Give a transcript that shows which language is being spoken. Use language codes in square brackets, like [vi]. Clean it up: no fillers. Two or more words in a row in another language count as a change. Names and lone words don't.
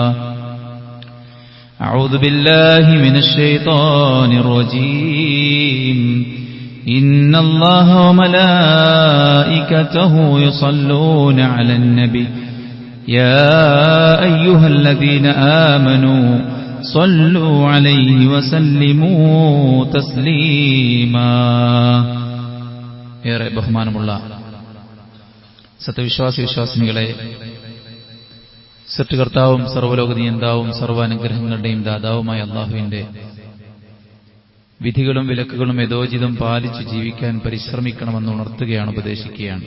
[ar] أعوذ بالله من الشيطان الرجيم إن الله وملائكته يصلون على النبي يا أيها الذين آمنوا صلوا عليه وسلموا تسليما [ml] ഏറെ ബഹുമാനമുള്ള സത്യവിശ്വാസി വിശ്വാസിനികളെ, സൃഷ്ടികർത്താവും സർവ്വലോക നിയന്താവും സർവ്വാനുഗ്രഹങ്ങളുടെയും ദാതാവുമായ അല്ലാഹുവിന്റെ വിധികളും വിലക്കുകളും യഥോചിതം പാലിച്ചു ജീവിക്കാൻ പരിശ്രമിക്കണമെന്ന് ഉണർത്തുകയാണ്, ഉപദേശിക്കുകയാണ്.